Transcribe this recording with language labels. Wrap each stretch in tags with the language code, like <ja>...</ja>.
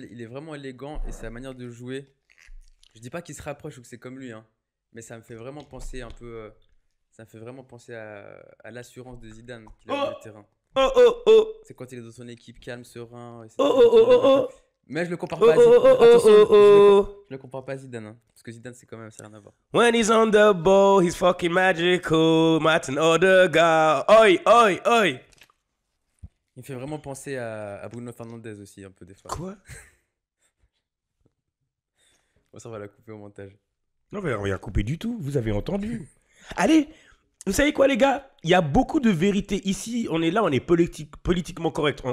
<fr>Il est vraiment élégant et sa manière de jouer. Je dis pas qu'il se rapproche ou que c'est comme lui, hein, mais ça me fait vraiment penser un peu. Ça me fait vraiment penser à l'assurance de Zidane qu'il a sur le terrain. C'est quand il est dans son équipe calme, serein. Mais je le compare pas à Zidane. Attention, je le compare pas à Zidane. Hein, parce que Zidane, c'est quand même, ça n'a rien à voir.</fr> <en>When he's on the ball, he's fucking magical. Martin Odegaard. Oi, oi, oi.</en> <fr>Il me fait vraiment penser à Bruno Fernandes aussi, un peu des fois. Quoi? Bon, ça, on va la couper au montage. Non, mais on va rien couper du tout. Vous avez entendu. Allez, vous savez quoi, les gars? Il y a beaucoup de vérité ici. On est là, on est politiquement correct.</fr>